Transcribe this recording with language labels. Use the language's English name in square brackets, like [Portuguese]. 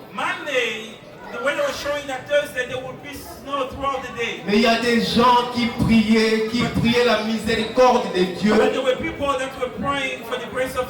[English] Monday, the weather was showing that Thursday there would be snow throughout the day. [French] Mais il y a des gens qui priaient la miséricorde de Dieu. [English] But there were people that were praying for the grace of